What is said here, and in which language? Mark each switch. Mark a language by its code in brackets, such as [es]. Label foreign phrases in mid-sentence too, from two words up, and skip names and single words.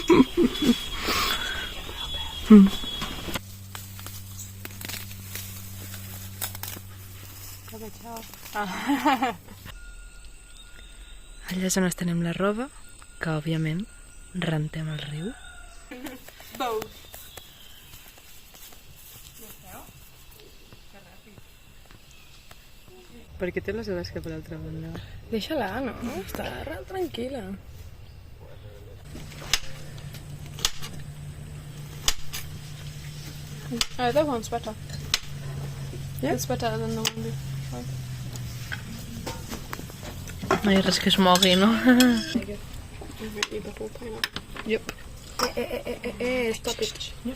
[ca] Allà és on estenem la roba, que òbviament rentem al riu. Per què té les ales cap a l'altra banda? Deixa-la, no? Està tranquil·la. [en] That one's better. Yeah? It's better than the one before. [ca] No hi ha res que es mogui, no? [en] Eat the whole pineapple. Yep. Stop it.